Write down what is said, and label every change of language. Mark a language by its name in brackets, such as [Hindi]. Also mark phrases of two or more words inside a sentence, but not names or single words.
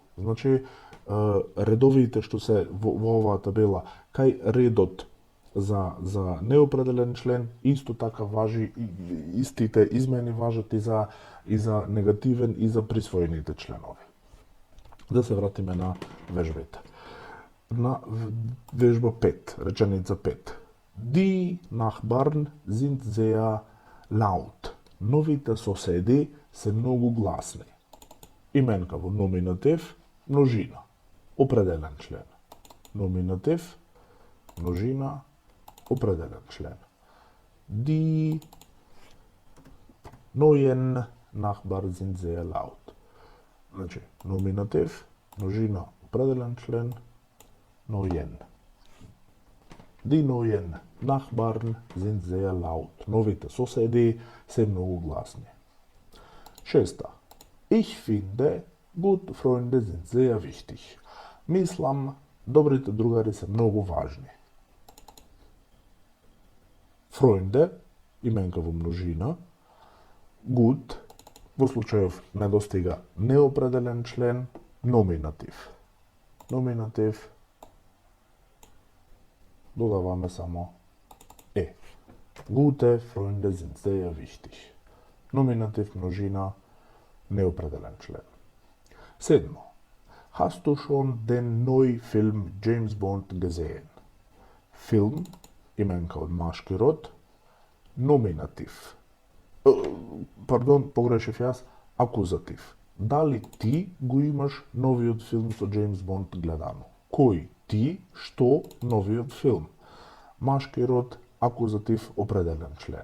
[Macedonian] Значи, редовите што се во оваа табела, кај редот за неопределен член, исто така важи, истите измени важат и за негативен и за присвоените членови. Да се вратиме на вежбите. На вежба 5, реченица 5. [German] Die Nachbarn sind sehr laut. [Macedonian] Новите соседи се многу гласни. Именка во номинатив, множина. Определен член. Номинатив, множина, определен член. [German] Die neuen Nachbarn sind sehr laut. [Macedonian] Значи, номинатив, множина, определен член, neuen. [German] Die neuen Nachbarn sind sehr laut. [Macedonian] Новите соседи се многу гласни. 6. [German] Ich finde, gute Freunde sind sehr wichtig. [Macedonian] Мислам, добрите другари се многу важни. Freunde, именка во множина. Gut, во случајов недостига неопределен член, номинатив. Номинатив, додаваме само [German] Gute Freunde sind sehr wichtig. [Macedonian] Номинатив, множина, неопределен член. 7. [German] Hast du schon den neuen Film James Bond gesehen? [Macedonian] Film, именка од машки род, номинатив. Погрешив јас, акузатив. Дали ти го имаш новиот филм со Джеймс Бонд гледано? Кој ти, што новиот филм? Машки род, акузатив, определен член.